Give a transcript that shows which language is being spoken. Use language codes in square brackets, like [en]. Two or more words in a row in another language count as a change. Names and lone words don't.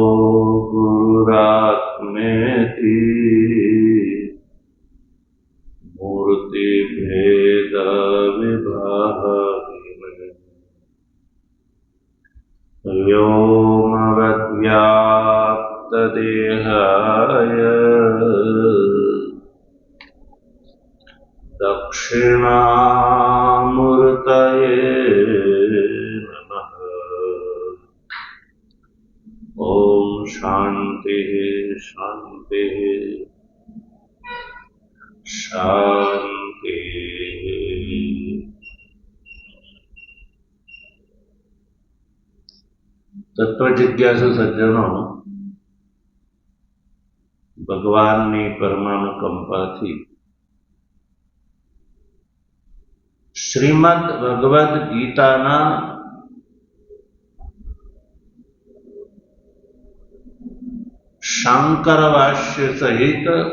[sa] गुरुरात्मेति मूर्तिभेदविभागिने व्योमवद्व्याप्तदेहाय दक्षिणामूर्तये नमः। ॐ शान्तिः शान्तिः शान्तिः। [gu] તત્વજિજ્ઞાસુ સજ્જનો ભગવાનની પરમાનુકંપાથી શ્રીમદ ભગવદ્ ગીતાના શાંકર ભાષ્ય સહિત